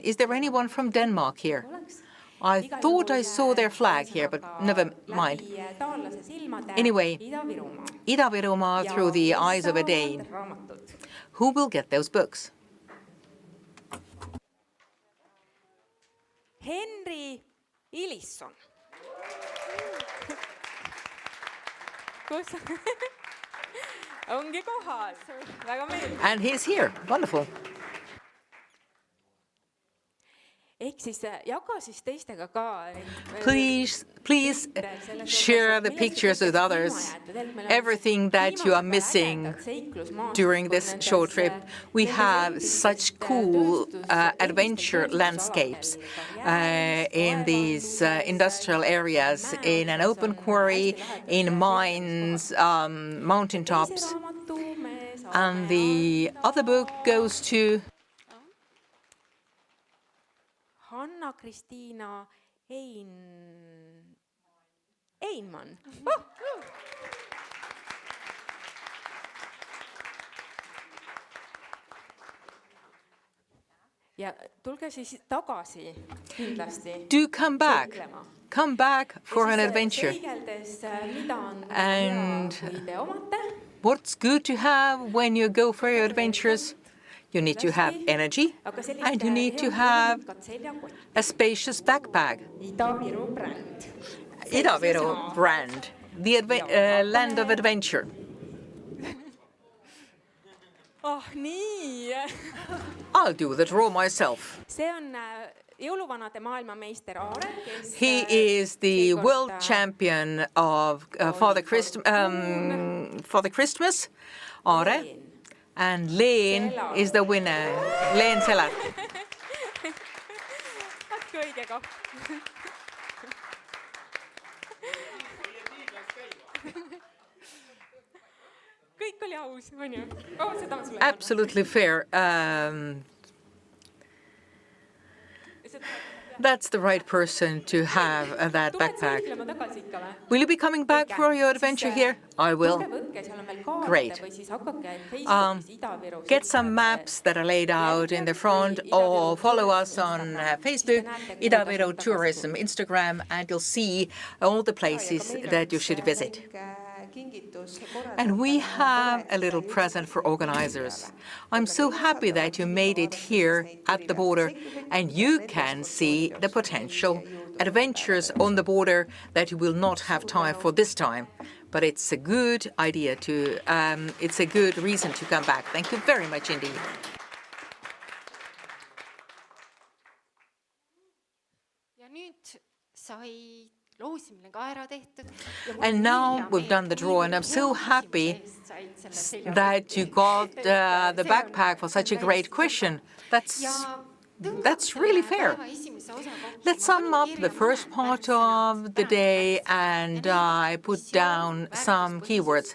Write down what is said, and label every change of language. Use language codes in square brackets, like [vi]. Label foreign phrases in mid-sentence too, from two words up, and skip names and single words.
[en] Is there anyone from Denmark here? I thought I saw their flag here, but never mind. Anyway, Ida-Virumaa through the eyes of a Dane. Who will get those books? Henry Ilisson. [et] Ongi kohal. Väga meeldiv. [en] And he's here. Wonderful. [et] Ehk siis jaga siis teistega ka. [en] Please share the pictures with others. Everything that you are missing during this short trip. We have such cool adventure landscapes in these industrial areas, in an open quarry, in mines, mountaintops. And the other book goes to Hanna-Kristiina Einman. [et] Ja tulge siis tagasi kindlasti. [en] Do come back. Come back for an adventure. And what's good to have when you go for your adventures? You need to have energy, and you need to have a spacious backpack. Ida-Viru brand, the land of adventure. [et] Oh, nii. [en] I'll do the draw myself. [et] See on jõuluvanade maailmameister Aare, kes [en] He is the world champion of Father Christmas, Aare, and Leen is the winner. Leen Selar. [et] Võtke õige koht. Kõik oli aus, on ju? Oh, seda ma sulle [en] Absolutely fair. That's the right person to have that backpack. [et] Tuled tagasi ikka või? [en] Will you be coming back for your adventure here? I will. [et] Võtke, seal on veel kaarte [en] Great. [et] või siis hakake Facebookis Ida-Viru. [en] Get some maps that are laid out in the front or follow us on Facebook, Ida-Viru Tourism Instagram, and you'll see all the places that you should visit. And we have a little present for organizers. I'm so happy that you made it here at the border and you can see the potential adventures on the border that you will not have time for this time. But it's a good idea to, it's a good reason to come back. Thank you very much indeed. [et] Ja nüüd sai loosimine ka ära tehtud. [en] And now we've done the draw, and I'm so happy that you got the backpack for such a great question. That's really fair. Let's sum up the first part of the day, and I put down some keywords.